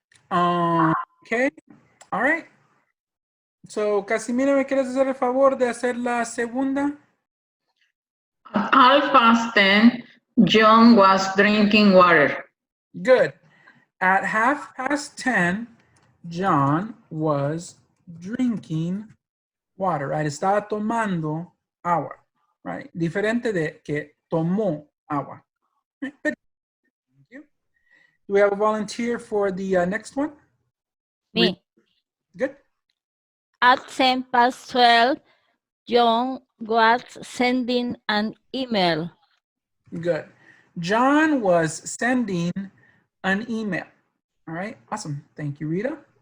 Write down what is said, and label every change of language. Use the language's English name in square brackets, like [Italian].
[Spanish] Okay, all right. So, Casimira, ¿me quieres hacer el favor de hacer la segunda? [English] At 10:30, John was drinking water. Good. At 10:30, John was drinking water, right? [Spanish] Estaba tomando agua, right? Diferente de que tomó agua. [English] Right? But, thank you. Do we have a volunteer for the next one? Me. Good. At 12:10, John was sending an email. Good. John was sending an email. All right, awesome. Thank you, Rita.